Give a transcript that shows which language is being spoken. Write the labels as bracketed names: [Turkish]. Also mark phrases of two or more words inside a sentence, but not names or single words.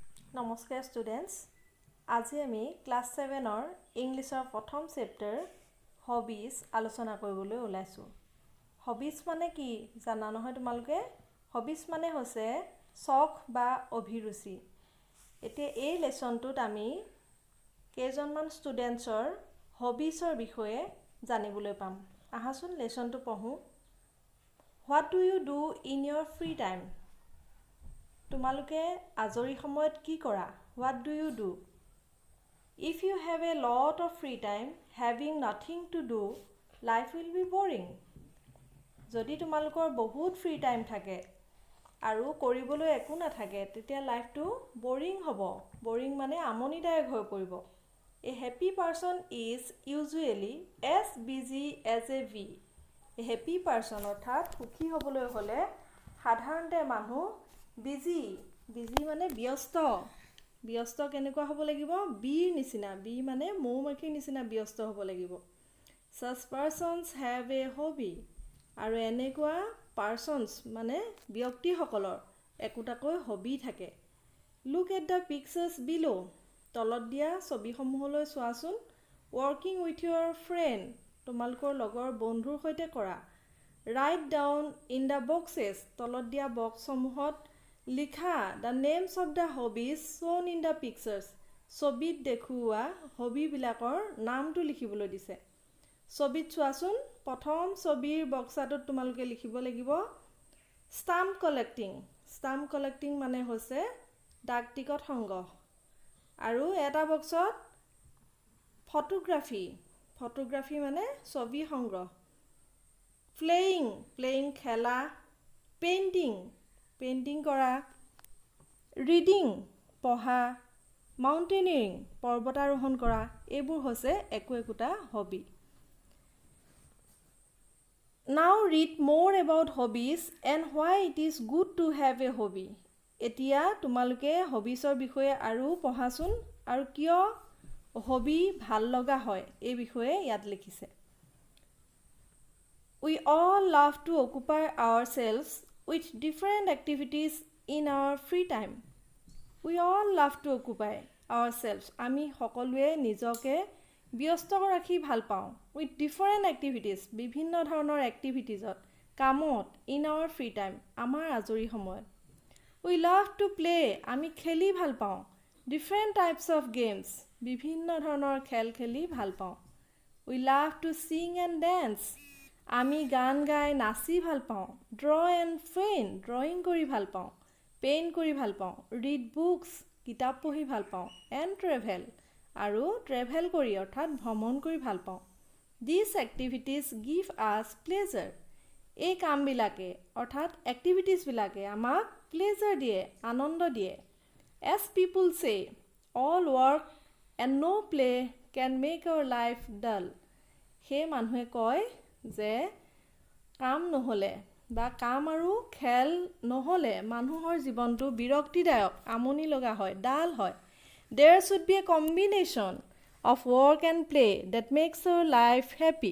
[Assamese] নমস্কাৰ ষ্টুডেণ্টছ আজি আমি ক্লাছ 7ৰ ইংলিছৰ প্ৰথম চেপ্টাৰ হবিজ আলোচনা কৰিবলৈ ওলাইছোঁ হবিজ মানে কি জানা নহয় তোমালোকে হবিজ মানে হৈছে চখ বা অভিৰুচি এতিয়া এই লেসনটোত আমি কেইজনমান ষ্টুডেণ্টছৰ হবিজৰ বিষয়ে জানিবলৈ পাম আহাচোন লেসনটো পঢ়ো [English] What do you do in your free time? [Assamese] তোমালোকে আজৰি সময়ত কি কৰা [English] What do you do? If you have a lot of free time, having nothing to do, life will be boring. [Assamese] যদি তোমালোকৰ বহুত [English] free time [Assamese] থাকে আৰু কৰিবলৈ একো নাথাকে তেতিয়া লাইফটো বৰিং হ'ব বৰিং মানে আমনিদায়ক হৈ পৰিব [English] A happy person is usually as busy as a bee. A happy person [Assamese] অৰ্থাৎ সুখী হ'বলৈ হ'লে সাধাৰণতে মানুহ বিজি মানে ব্যস্ত কেনেকুৱা হ'ব লাগিব বীৰ নিচিনা বী মানে মৌমাখিৰ নিচিনা ব্যস্ত হ'ব লাগিব [English] such persons have a hobby [Assamese] আৰু এনেকুৱা পাৰ্সনছ মানে ব্যক্তিসকলৰ একোটাকৈ হবি থাকে [English] look at the pictures below [Assamese] তলত দিয়া ছবিসমূহলৈ চোৱাচোন [English] working with your friend [Assamese] তোমালোকৰ লগৰ বন্ধুৰ সৈতে কৰা [English] write down in the boxes [Assamese] তলত দিয়া বক্সসমূহত লিখা [English] the names of the hobbies shown in the pictures [Assamese] ছবিত দেখুওৱা হবিবিলাকৰ নামটো লিখিবলৈ দিছে ছবিত চোৱাচোন প্ৰথম ছবিৰ বক্সটোত তোমালোকে লিখিব লাগিব [English] stamp collecting [Assamese] মানে হৈছে ডাক টিকট সংগ্ৰহ আৰু এটা বক্সত ফটোগ্ৰাফি মানে ছবি সংগ্ৰহ প্লেইং খেলা পেইণ্টিং কৰা ৰিডিং পঢ়া মাউণ্টেইনিয়াৰিং পৰ্বতাৰোহণ কৰা এইবোৰ হৈছে একোটা হবি [English] Now read more about hobbies and why it is good to have a hobby. [Assamese] এতিয়া তোমালোকে হবিছৰ বিষয়ে আৰু পঢ়াচোন আৰু কিয় হবি ভাল লগা হয় এই বিষয়ে ইয়াত লিখিছে [English] We all love to occupy ourselves with different activities in our free time. We all love to occupy ourselves. [Assamese] আমি সকলোৱে নিজকে ব্যস্ত ৰাখি ভাল পাওঁ [English] with different activities [Assamese] বিভিন্ন ধৰণৰ এক্টিভিটিজত কামত [English] in our free time [Assamese] আমাৰ আজৰি সময়ত [English] We love to play [Assamese] আমি খেলি ভাল পাওঁ [English] different types of games বিভিন্ন [Assamese] ধৰণৰ খেল খেলি ভাল পাওঁ [English] We love to sing and dance [Assamese] আমি গান গাই নাচি ভাল পাওঁ [English] draw and paint [Assamese] drawing কৰি ভাল পাওঁ পেইণ্ট কৰি ভাল পাওঁ [English] read books [Assamese] কিতাপ পঢ়ি ভাল পাওঁ [English] and travel [Assamese] আৰু ট্ৰেভেল কৰি অৰ্থাৎ ভ্ৰমণ কৰি ভাল পাওঁ These [English] activities give us pleasure [Assamese] এই কামবিলাকে অৰ্থাৎ এক্টিভিটিজবিলাকে আমাক প্লেজাৰ দিয়ে আনন্দ দিয়ে As [English] people say all work and no play can make our life dull [Assamese] সেই মানুহে কয় যে কাম নহ'লে বা কাম আৰু খেল নহ'লে মানুহৰ জীৱনটো বিৰক্তিদায়ক আমনি লগা হয় ডাল হয় [English] There should be a combination of work and play that makes our life happy.